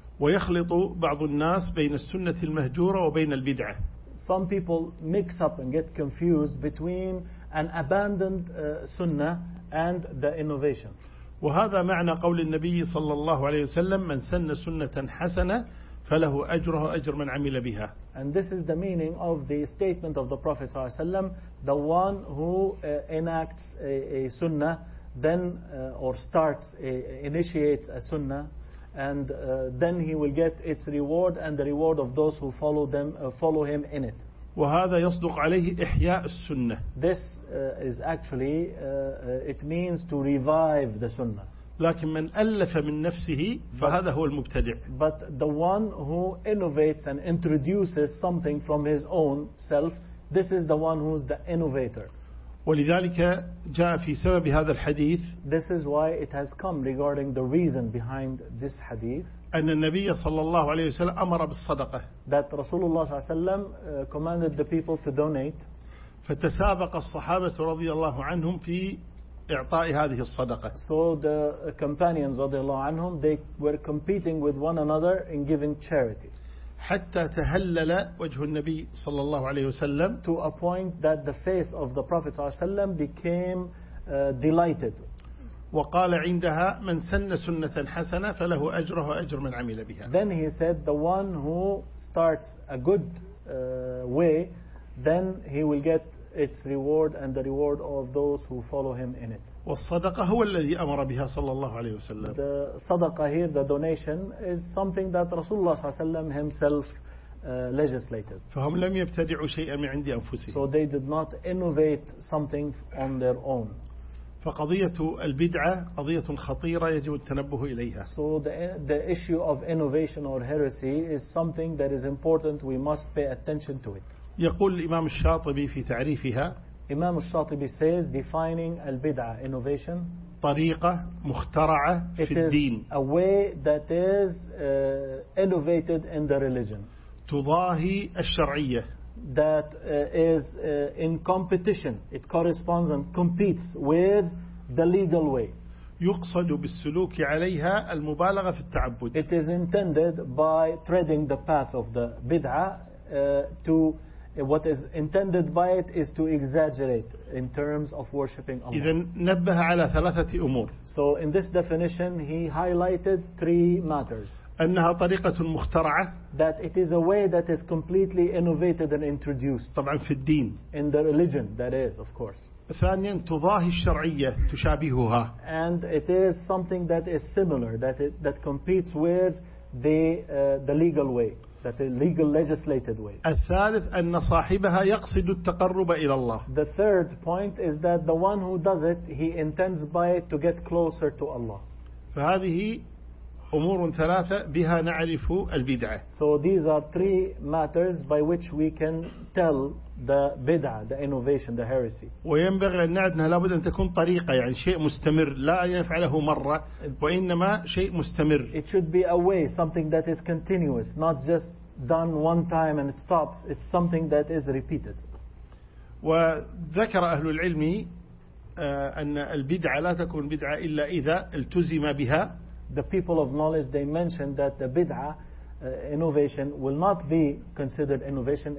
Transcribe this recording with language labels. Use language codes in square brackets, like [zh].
[ar] ويخلط بعض الناس بين السنة المهجورة وبين البدعة. [en] Some people mix up and get confused between an abandoned sunnah and the innovation. [ar] وهذا معنى قول النبي صلى الله عليه وسلم من سن سنة حسنة فله أجره أجر من عمل بها. [en] And this is the meaning of the statement of the Prophet [ar] صلى الله عليه وسلم, [en] the one who enacts a sunnah, then or starts, initiates a sunnah, and then he will get its reward and the reward of those who follow him in it. [ar] وهذا يصدق عليه إحياء السنة. [en] This is actually it means to revive the sunnah. [ar] لكن من ألف من نفسه فهذا هو المبتدع. [en] But the one who innovates and introduces something from his own self, this is the one who's the innovator. [ar] ولذلك جاء في سبب هذا الحديث. [en] This is why it has come regarding the reason behind this hadith. [ar] أن النبي صلى الله عليه وسلم أمر بالصدقة. [en] That [ar] رسول الله صلى الله عليه وسلم [en] commanded the people to donate. [ar] فتسابق الصحابة رضي الله عنهم في إعطاء هذه الصدقة. [en] So the companions [ar] رضي الله عنهم [en] they were competing with one another in giving charity. [ar] حتى تهلل وجه النبي صلى الله عليه وسلم. [en] To a point that the face of the Prophet [ar] صلى الله عليه وسلم [en] became delighted. [ar] وقال عندها من سن سنة حسنة فله أجره أجر من عمل بها. [en] Then he said the one who starts a good way, then he will get its reward and the reward of those who follow him in it. [ar] والصدقة هو الذي أمر بها صلى الله عليه وسلم. [en] The صدقة here, the donation, is something that [ar] رسول الله صلى الله عليه وسلم [en] himself legislated. [ar] فهم لم يبتدعوا شيئا من عند أنفسهم. [en] So they did not innovate something on their own. [ar] فقضية البدعة قضية خطيرة يجب التنبه إليها. [en] So the issue of innovation or heresy is something that is important. We must pay attention to it. [ar] يقول الإمام الشاطبي في تعريفها. [en] Imam al-Shatibi says defining al-bid'ah innovation. [ar] طريقة مخترعة في الدين. [en] It is a way that is innovated in the religion. [ar] تضاهي الشرعية. [en] that is in competition, it corresponds and competes with the legal way. [ar] يقصد بالسلوك عليها المبالغة في التعبد. [en] It is intended by treading the path of the bid'ah to what is intended by it is to exaggerate in terms of worshipping Allah. [ar] إذن نبه على ثلاثة أمور. [en] So in this definition, he highlighted three matters. [ar] أنها طريقة مخترعة. [en] That it is a way that is completely innovated and introduced. [ar] طبعا في الدين. [en] In the religion, that is, of course. [ar] ثانيا تضاهي الشرعية تشابهها. [en] And it is something that is similar, that competes with the legal way, that is legal legislated way. [ar] الثالث أن صاحبها يقصد التقرب إلى الله. [en] The third point is that the one who does it, he intends by it to get closer to Allah. [ar] فهذه أمور ثلاثة بها نعرف البدعة. [en] So these are three matters by which we can tell the bid'ah, the innovation, the heresy. [ar] وينبغي أن نعرف أنها لابد أن تكون طريقة يعني شيء مستمر لا يفعله مرة وإنما شيء مستمر. [en] It should be a way, something that is continuous, not just done one time and it stops. It's something that is repeated. [ar] وذكر أهل العلم أن البدعة لا تكون بدعة إلا إذا التزم بها. [en] The people of knowledge, they mentioned that the bid'ah innovation will not be considered innovation.